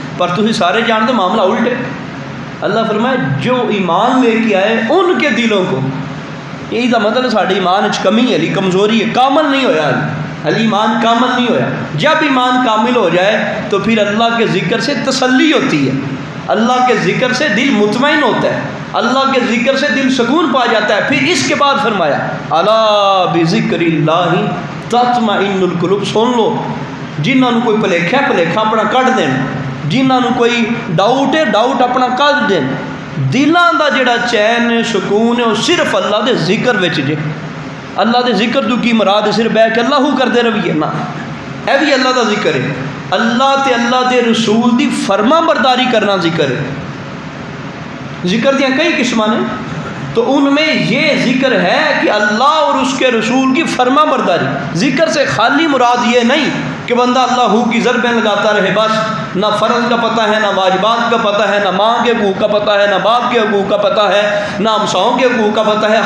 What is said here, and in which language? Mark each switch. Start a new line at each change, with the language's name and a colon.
Punjabi: پر تسی سارے جانتے معاملہ الٹے.
Urdu: اللہ فرمائے جو ایمان لے کے آئے ان کے دلوں کو،
Punjabi: یہی دا مطلب ساڈے ایمان وچ کمی ہے، کمزوری ہے، کامل نہیں ہویا علی ایمان کامل نہیں ہویا.
Urdu: جب ایمان کامل ہو جائے تو پھر اللہ کے ذکر سے تسلی ہوتی ہے، اللہ کے ذکر سے دل مطمئن ہوتا ہے، اللہ کے ذکر سے دل سکون پا جاتا ہے. پھر اس کے بعد فرمایا
Arabic: الا بذکر اللہ تطمئن القلوب.
Punjabi: سن لو، جنہاں نوں کوئی پلیکھا اپنا کڈ دین، جنہاں نوں کوئی ڈاؤٹ اپنا کڈ دین، دلاں دا جڑا چین ہے، سکون ہے، وہ صرف اللہ دے ذکر وچ جے. اللہ دے ذکر تو کی مراد ہے صرف بیٹھ کے اللہ ہو کردے رہیے نا، اے بھی اللہ دا ذکر ہے. اللہ تے اللہ دے رسول دی فرما برداری کرنا ذکر ہے. ذکر دیاں کئی قسماں نے،
Urdu: تو ان میں یہ ذکر ہے کہ اللہ اور اس کے رسول کی فرما برداری. ذکر سے خالی مراد یہ نہیں کہ بندہ اللہ ہو کی ضربیں لگاتا رہے، بس نہ فرض کا پتہ ہے، نہ واجبات کا پتہ ہے، نہ ماں کے حقوق کا پتہ ہے، نہ باپ کے حقوق کا پتہ ہے، نہ ہمساؤں کے حقوق کا پتہ ہے.